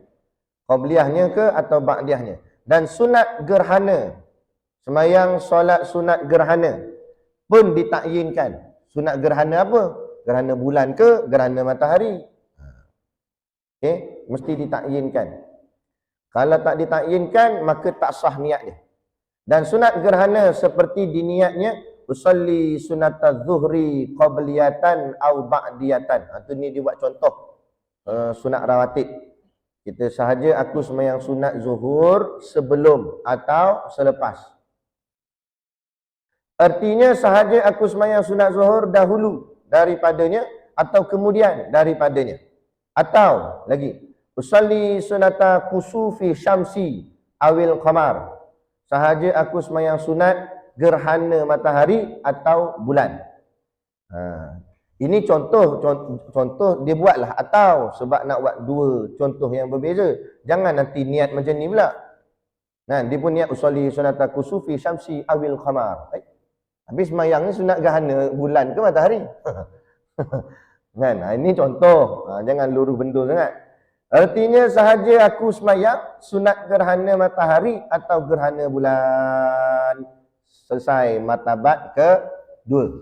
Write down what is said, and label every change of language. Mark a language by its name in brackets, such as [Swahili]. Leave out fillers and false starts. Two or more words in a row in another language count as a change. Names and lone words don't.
[Malay] Qabliyahnya ke atau ba'diyahnya. Dan sunat gerhana, semayang solat sunat gerhana pun ditakyinkan. Sunat gerhana apa? Gerhana bulan ke gerhana matahari? Okey, mesti ditakyinkan. Kalau tak ditakyinkan maka tak sah niat dia. Dan sunat gerhana seperti diniatnya [Arabic] أصلي سنة الظهر قبلية أو بعدية. [Malay] Itu ni dia buat contoh sunat rawatib. Kita sahaja aku sembahyang sunat zuhur sebelum atau selepas. Artinya sahaja aku sembahyang sunat zuhur dahulu daripadanya atau kemudian daripadanya. Atau lagi, [Arabic] أصلي سنة كسوف الشمس أو القمر. [Malay] Sahaja aku sembahyang sunat gerhana matahari atau bulan. Ini contoh dia buatlah atau sebab nak buat dua contoh yang berbeza. Jangan nanti niat macam ni pula. Nah, dia pun niat [Arabic] أصلي سنة كسوف الشمس أو القمر. [Malay] Habis sembahyang ni sunat gerhana bulan ke matahari? Kan? Ini contoh. Jangan luruh bendur sangat. Artinya sahaja aku sembahyang sunat gerhana matahari atau gerhana bulan. Selesai martabat kedua.